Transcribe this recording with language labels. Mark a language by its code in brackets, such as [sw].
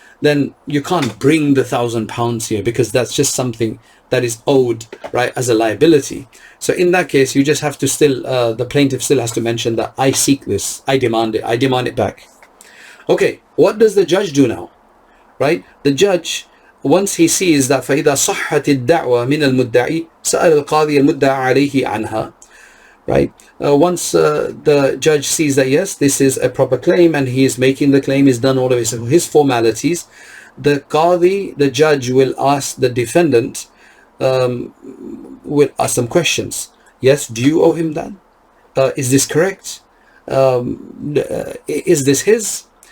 [en] Then you can't bring the £1,000 here because that's just something that is owed, right, as a liability. So in that case, you just have to still, the plaintiff still has to mention that I seek this, I demand it back. Okay, what does the judge do now, right? The judge, once he sees that [ar] فَإِذَا صَحَّتِ الدَّعْوَى مِنَ الْمُدَّعِي سَأَلَ الْقَاضِيَ الْمُدَّعَى عَلَيْهِ عَنْهَا, [en] right? Once the judge sees that, yes, this is a proper claim and he is making the claim, he's done all of his formalities, the qadi, the judge, will ask the defendant, will ask some questions. Yes, do you owe him that? Is this correct? Is this his?